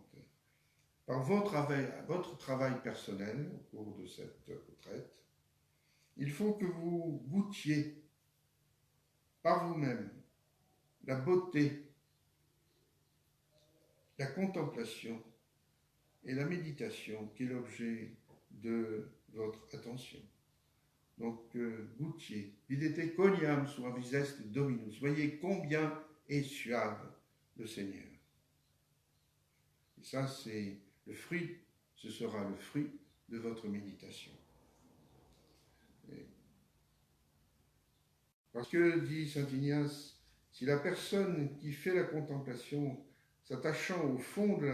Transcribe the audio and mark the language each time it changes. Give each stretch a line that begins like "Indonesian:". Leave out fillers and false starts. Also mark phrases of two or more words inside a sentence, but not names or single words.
French: Par votre travail personnel au cours de cette retraite, il faut que vous goûtiez par vous-même la beauté, la contemplation et la méditation qui est l'objet de votre attention. Donc,
Latin: goûtiez, videte coniam suavis est Dominus.
French: Voyez combien est suave le Seigneur. Et ça, c'est le fruit, ce sera le fruit de votre méditation. Parce que, dit saint Ignace, si la personne qui fait la contemplation, s'attachant au fond de